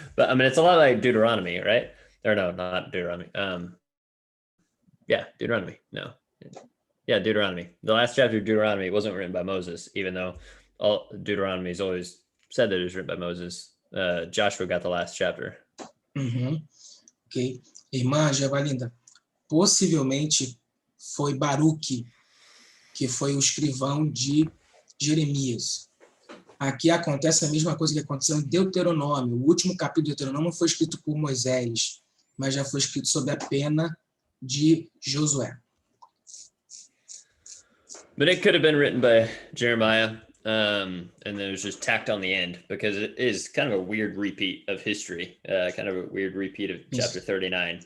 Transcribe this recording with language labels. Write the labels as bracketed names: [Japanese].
[English] But I mean, it's a lot like Deuteronomy, right? Or no, not Deuteronomy. Yeah, Deuteronomy. No. Yeah, Deuteronomy. The last chapter of Deuteronomy wasn't written by Moses, even though all Deuteronomy's always said that it was written by Moses. Joshua got the last chapter. Uhum. Ok. [Portuguese] Irmã Gevalinda, possivelmente foi Baruque, que foi o escrivão de Jeremias. Aqui acontece a mesma coisa que aconteceu em Deuteronômio. O último capítulo de Deuteronômio não foi escrito por Moisés, mas já foi escrito sob a pena de Josué. [English] But it could have been written by Jeremiah, and then it was just tacked on the end because it is kind of a weird repeat of history, kind of a weird repeat of chapter 39.